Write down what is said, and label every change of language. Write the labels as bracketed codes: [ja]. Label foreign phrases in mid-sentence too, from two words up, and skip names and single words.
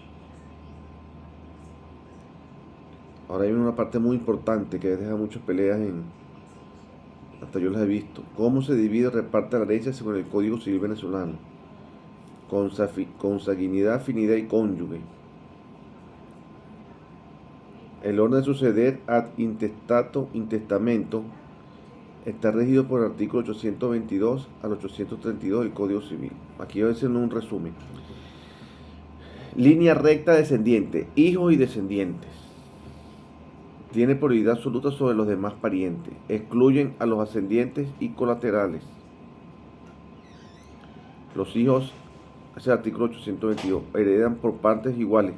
[es] Ahora hay una parte muy importante que deja muchas peleas hasta yo las he visto. ¿Cómo se divide o reparte la herencia según el Código Civil venezolano? Consanguinidad, afinidad y cónyuge. El orden de suceder [la] ad intestato, [es] intestamento, está regido por el artículo 822 al 832 del Código Civil. Aquí voy a hacer un resumen. Línea recta descendiente, hijos y descendientes. Tiene prioridad absoluta sobre los demás parientes. Excluyen a los ascendientes y colaterales. Los hijos, ese es el artículo 822, heredan por partes iguales.